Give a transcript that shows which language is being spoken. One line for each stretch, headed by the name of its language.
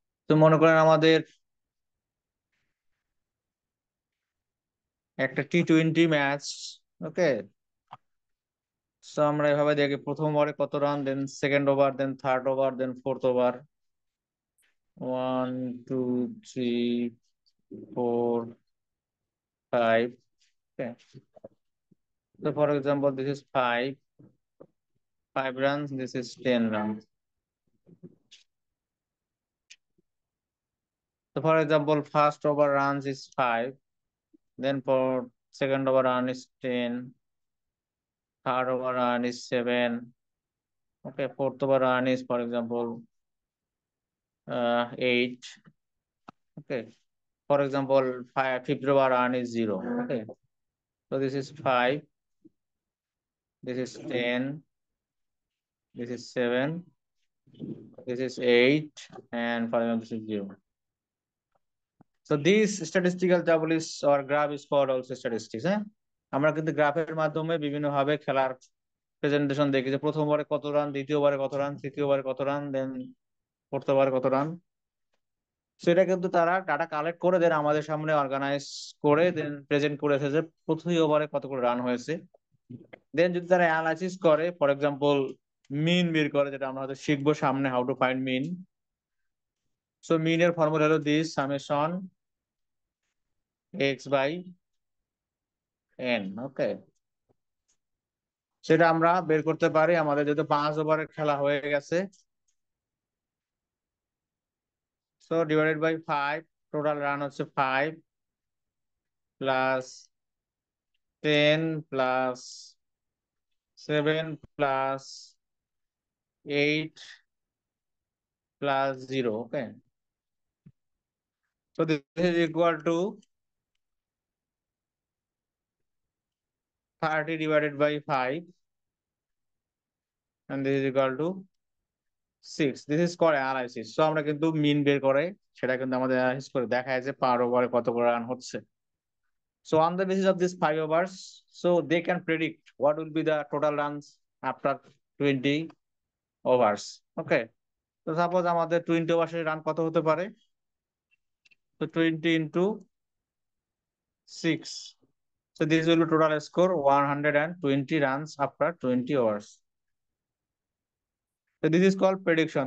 Bangla: তো মনে করেন আমাদের একটা টি-20 ম্যাচ। ওকে, তো আমরা এভাবে দেখি, প্রথম ওভারে কত run, then second over, then third over, then fourth over, 1 2 3 4 5।
English: So for example, this is five runs, this is 10 runs. So for example, first over runs is 5, then for second over run is 10, third over run is 7. Okay, fourth over run is, for example, 8. Okay, for example, fifth over run is 0. Okay, so this is 5, this is 10, this is 7, this is 8, and for example, this is 0. So this statistical table is or graph is called also statistics.
Bangla: হ্যাঁ, আমরা কিন্তু গ্রাফের মাধ্যমে বিভিন্ন ভাবে খেলার presentation দেখি, যে প্রথম ওভারে কত রান, দ্বিতীয় ওভারে কত রান, তৃতীয় ওভারে কত রান, দেন ফোর্থ ওভারে কত রান। সেটা কিন্তু তারা ডাটা কালেক্ট করে দেন আমাদের সামনে অর্গানাইজ করে দেন প্রেজেন্ট করেছে, যে প্রতি ওভারে কত করে রান হয়েছে। দেন যদি তারা অ্যানালাইসিস করে, ফর এক্সাম্পল মিন বের করে, যেটা আমরা হয়তো শিখবো সামনে,
English: How to find mean.
Bangla: So মিন এর ফর্মুলা হলো this, summation x by N. ওকে, সেটা আমরা বের করতে পারি। আমাদের যেহেতু 5 ওভারের খেলা হয়ে গেছে, so divided by 5, total run হচ্ছে 5 plus 10 plus 7 plus 8 plus 0।
English: Okay, so this is equal to 30 divided by 5 and this is equal to 6. This is called analysis.
Bangla: So আমরা কিন্তু মিন বের করে সেটা কিন্তু আমাদের অ্যানালাইসিস করে দেখা যায় যে পার ওভারে কত করে রান হচ্ছে।
English: So on the basis of these 5 overs, so they can predict what will be the total runs after 20 overs. Okay.
Bangla: So suppose আমাদের 20 overs রান কত হতে পারে?
English: So 20 into 6. So this will be total score 120 runs after 20 overs. So this is called prediction.